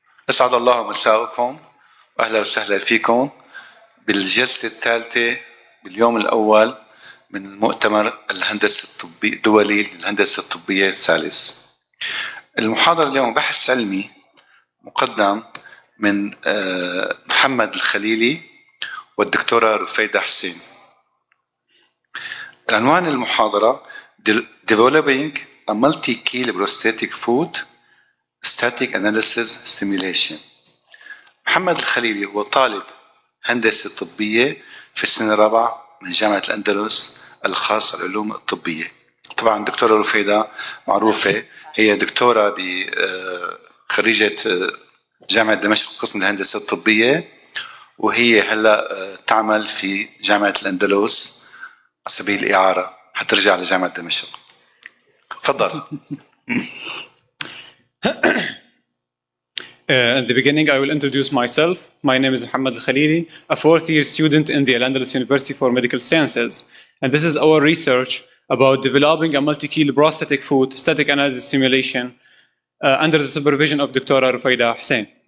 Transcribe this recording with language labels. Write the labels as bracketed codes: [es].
[ar] أسعد الله مساءكم وأهلا وسهلا فيكم بالجلسة الثالثة باليوم الأول من مؤتمر الهندسة الدولي للهندسة الطبية الثالث. المحاضرة اليوم بحث علمي مقدم من محمد الخليلي والدكتورة رفيدة حسين. عنوان المحاضرة [en] Developing a Multi-Keel Prosthetic Foot Static Analysis Simulation. [ar] محمد الخليلي هو طالب هندسة طبية في السنة الرابعة من جامعة الأندلس الخاصة بالعلوم الطبية. طبعا الدكتورة رفيدة معروفة، هي دكتورة خريجة جامعة دمشق قسم الهندسة الطبية، وهي هلا تعمل في جامعة الأندلس على سبيل الإعارة حترجع لجامعة دمشق. تفضل. [en] In the beginning, I will introduce myself. My name is Muhammad Al Khalili, a fourth-year student in the Al-Andalus University for Medical Sciences. And this is our research about developing a multi-keel prosthetic foot static analysis simulation under the supervision of Dr. Rufayda Hussein.